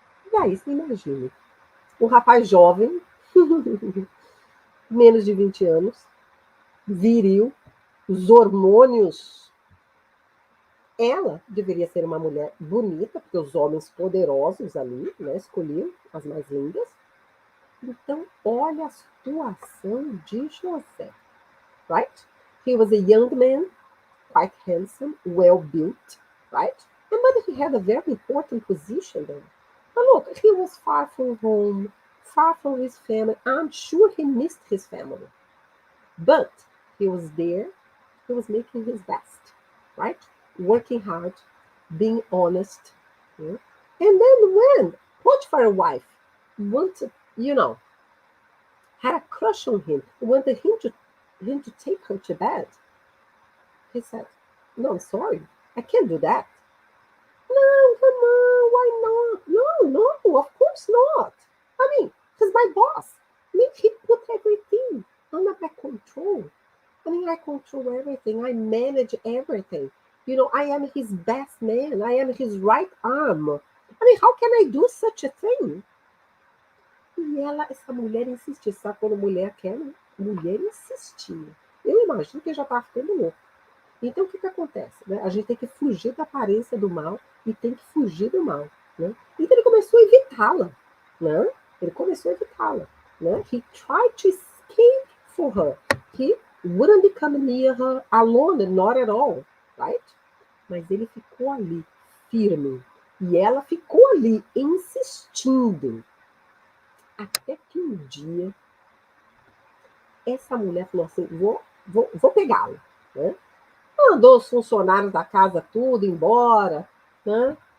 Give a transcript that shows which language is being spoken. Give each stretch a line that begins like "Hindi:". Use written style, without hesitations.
Portuguese: E aí, você imagina, um rapaz jovem, menos de 20 anos, viril, os hormônios. Ela deveria ser uma mulher bonita, porque os homens poderosos ali, né, escolhiam as mais lindas. Então, olha a situação de José.
English: Right? He was a young man, quite handsome, well-built, right? But he had a very important position there. But look, he was far from home, far from his family. I'm sure he missed his family. But he was there, he was making his best, right? Working hard, being honest. Yeah? And then when Potiphar's wife wanted, had a crush on him, wanted him to take her to bed, he said, no, I'm sorry, I can't do that. No, come on, why not? No, of course not. I mean, he's my boss. I mean, he put everything under my control. I mean, I control everything. I manage everything. I am his best man. I am his right arm. I mean, how can I do such a thing?
Portuguese: E essa mulher insistia. Sabe quando mulher quer? Né? Mulher insistia. Eu imagino que já estava ficando louco. Então, o que acontece? Né? A gente tem que fugir da aparência do mal e tem que fugir do mal. Né? Então, ele começou a evitá-la. Né? Ele começou a evitá-la. Né?
English: He tried to escape for her. He wouldn't come near her alone, not at all. Right?
Portuguese: Mas ele ficou ali, firme. E ela ficou ali, insistindo. Até que um dia, essa mulher falou assim, vou pegá-lo. Né? Mandou os funcionários da casa tudo embora. Né?